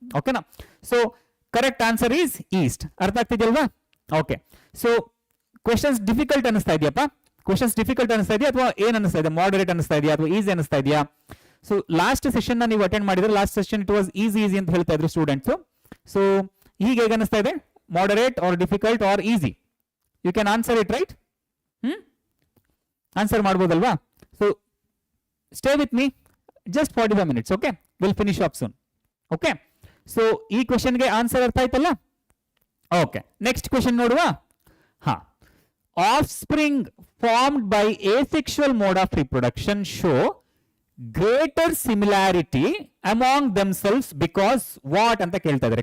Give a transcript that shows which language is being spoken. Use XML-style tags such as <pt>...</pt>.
<en>ಓಕೆನಾ, so correct answer is east.</en> <kn>ಅರ್ಥ ಆಗ್ತಿದೆಯಲ್ವಾ? Okay, so questions difficult ಅನಿಸ್ತಾ ಇದೆಯಪ್ಪ? ಕ್ವೆಶ್ಚನ್ಸ್ ಡಿಫಿಕಲ್ಟ್ ಅನಿಸ್ತಾ ಇದೆಯಾ ಅಥವಾ ಏನ್ ಅನಿಸ್ತಾ ಇದೆ? ಮಾಡರೇಟ್ ಅನಿಸ್ತಾ ಇದೆಯಾ ಅಥವಾ ಈಸಿ ಅನಿಸ್ತಾ ಇದೆಯಾ? ಸೊ ಲಾಸ್ಟ್ ಸೆಷನ್ ನ ನೀವು ಅಟೆಂಡ್ ಮಾಡಿದ್ರೆ last session</kn> <en>it was easy</en> <kn>ಅಂತ ಹೇಳ್ತಾ ಇದ್ರು ಸ್ಟೂಡೆಂಟ್ಸ್. ಸೊ ಈಗ ಹೇಗೆ ಅನಿಸ್ತಾ ಇದೆ?</kn> <en>Moderate or difficult or easy? You can answer it, right?</en> <kn>Answer ಮಾಡಬಹುದಲ್ವಾ?</kn> <en>So stay with me just 45 minutes. Okay, we'll finish up soon.</en> <kn>Okay, so ಈ question ಗೆ answer ಅರ್ಥ ಆಯ್ತಲ್ಲ? ಓಕೆ, ನೆಕ್ಸ್ಟ್ ಕ್ವೆಶ್ಚನ್ ನೋಡುವ.</kn> <en>Offspring formed by asexual mode of reproduction show greater similarity among themselves because what</en> <kn>ಅಂತ ಕೇಳ್ತಾ ಇದ್ದಾರೆ.</kn>